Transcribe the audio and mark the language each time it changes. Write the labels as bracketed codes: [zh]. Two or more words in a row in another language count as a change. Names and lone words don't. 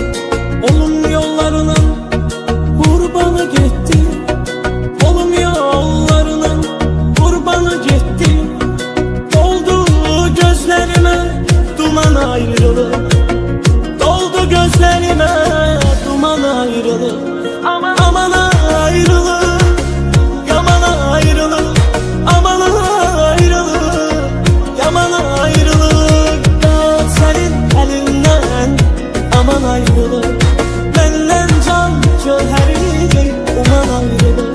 [tr] Olum yollarının kurbanı gitti, olum yollarının kurbanı gitti. Doldu gözlerime duman ayrılır, gözlerime duman ayrılır. Aman ayrılır, yaman ayrılır. Aman ayrılır, yaman ayrılır. [az] Dağıt sənin əlindən, aman ayrılır. Məndən can cöhəri uman ayrılır.